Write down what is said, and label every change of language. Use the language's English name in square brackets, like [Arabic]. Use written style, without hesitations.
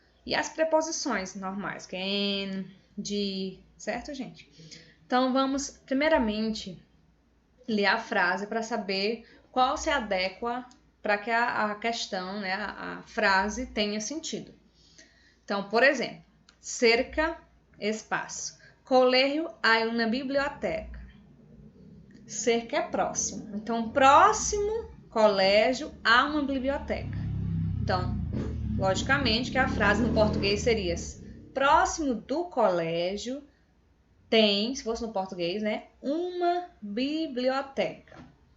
[Portuguese] E as preposições normais, que é en, de, certo, gente? Então, vamos, primeiramente, ler a frase para saber qual se adequa para que a questão, né, a frase tenha sentido. Então, por exemplo, cerca, espaço. [Spanish] Colegio hay una biblioteca. [Portuguese] Cerca é próximo. Então, próximo colégio há uma biblioteca. Então, logicamente que a frase no português seria: próximo do colégio tem, se fosse no português, né, uma biblioteca.